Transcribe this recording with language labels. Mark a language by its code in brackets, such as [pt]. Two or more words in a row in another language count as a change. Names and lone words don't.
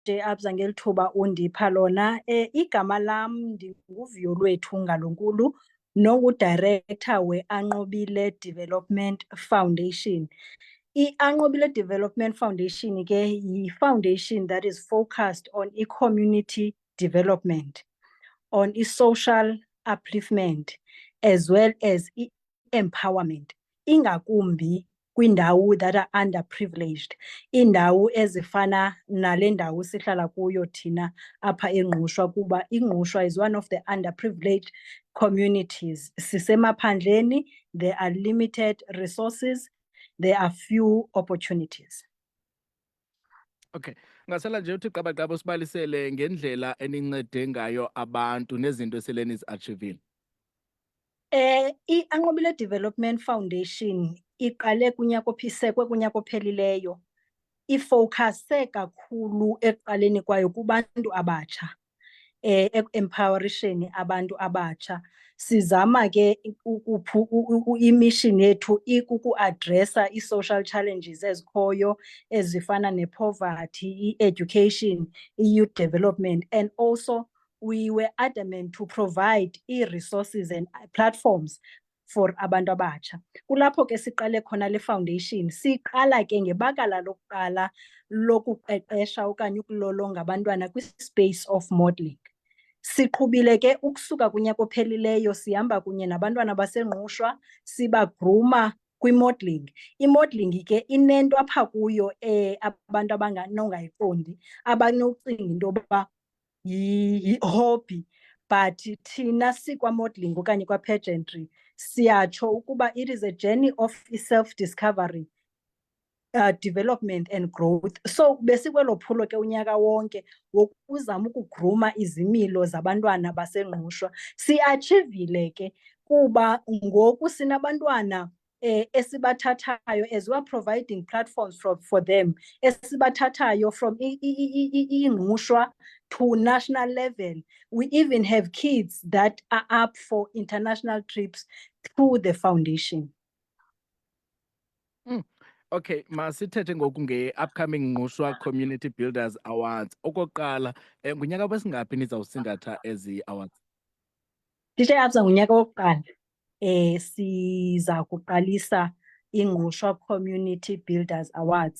[xh] Abza ngelithuba undipha lona. Igama lam ndinguVuyolwethu Ngalonkulu, nongu-director we-Anqobile Development Foundation. [en] I-Anqobile Development Foundation ke yi-foundation that is focused on i-community development, on i-social upliftment, as well as i-empowerment, [xh] ingakumbi kwiindawo [en] that are underprivileged, [xh] iindawo ezifana nale ndawo sihlala kuyo thina apha eNgqushwa, kuba iNgqushwa [en] is one of the underprivileged communities. Sisemaphandleni, there are limited resources, there are few opportunities. [xh] Okay, ngasala nje uthi qabaqaba usibalisele ngendlela enincede ngayo abantu nezinto esele nizi-achivile. I-Anqobile Development Foundation iqale isekwe kunyaka ophelileyo. Ifowukhase kakhulu ekuqaleni kwayo kubantu abatsha, eku-empowerisheni abantu abatsha. Sizama ke imission yethu ikuku-adressa [en] ii-social challenges [xh] ezikhoyo ezifana ne-poverty, i-education, [en] i-youth development, and also we were adamant to provide i-resources and platforms for [xh] abantu abatsha. Kulapho ke siqale khona le foundation. Siqala ke ngebakala lokuqala lokuqeqesha okanye ukulolonga abantwana kwi- [en] space of modeling. [xh] Siqhubile ke ukusuka kunyaka ophelileyo sihamba kunye nabantwana baseNgqushwa sibagruma kwi-modeling. I-modeling ke inento apha kuyo abantu abanongayiqondi, abanocinga into yoba yi-hobby, but thina sikwa-modeling okanye kwa-pageantry siyatsho ukuba [en] it is a journey of self-discovery, development and growth. [xh] So besikwelo phulo ke unyaka wonke wokuzama ukugruma izimilo zabantwana baseNgqushwa. Si-achivile ke kuba ngoku sinabantwana esibathathayo, [en] as we are providing platforms for them, esibathathayo from iNgqushwa to national level. We even have kids that are up for international trips through the foundation. [xh] Okay, masithethe ngoku nge-upcoming Ngqushwa Community Builders Awards. Okokuqala, ngunyaka wesingaphi nizawusingatha ezi awards? DJ Abza, ngunyaka wokuqala siza kuqalisa iNgqushwa Community Builders Awards.